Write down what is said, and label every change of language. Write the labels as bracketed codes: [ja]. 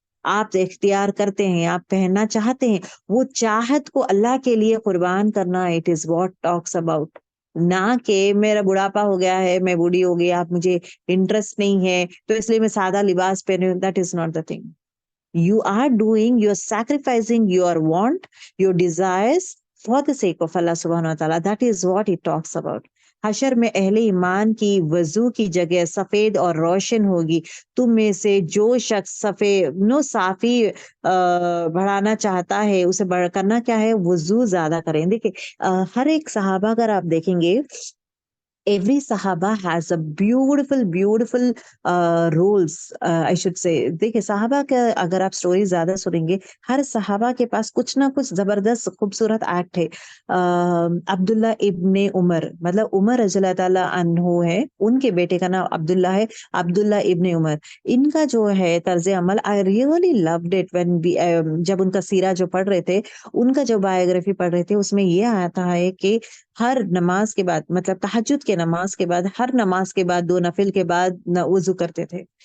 [hi] आप इख्तियार करते हैं, आप पहनना चाहते हैं, वो चाहत को अल्लाह के लिए कुर्बान करना, [en] It is what talks about. [hi] ना कि मेरा बुढ़ापा हो गया है, मैं बूढ़ी हो गई, आप मुझे इंटरेस्ट नहीं है तो इसलिए मैं सादा लिबास पहनूं, [en] That is not the thing. You are doing, you're sacrificing your want, your desires for the sake of Allah subhanahu wa ta'ala. That is what it talks about. [hi] हशर में अहले ईमान की वजू की जगह सफेद और रोशन होगी। तुम में से जो शख्स साफी बढ़ाना चाहता है, उसे करना क्या है, वजू ज्यादा करें। देखिए, हर एक सहाबा अगर आप देखेंगे [en] Every Sahaba has a beautiful roles, I should say. [hi] देखिए साहबा का अगर आप स्टोरी ज्यादा सुनेंगे, हर सहाबा के पास कुछ ना कुछ जबरदस्त खूबसूरत एक्ट है. अब्दुल्ला इब्ने उमर, मतलब उमर रज़ियल्लाहु ताला अन्हु है, उनके बेटे का नाम अब्दुल्ला है, अब्दुल्ला इब्ने उमर. इनका जो है तर्ज अमल, [en] I really loved it when [hi] जब उनका सीरा जो पढ़ रहे थे, उनका जो बायोग्राफी पढ़ रहे थे, उसमें ये आता है कि हर नमाज के बाद, मतलब तहज्जुद के नमाज के बाद, हर नमाज के बाद 2 नफिल के बाद वुजू करते थे.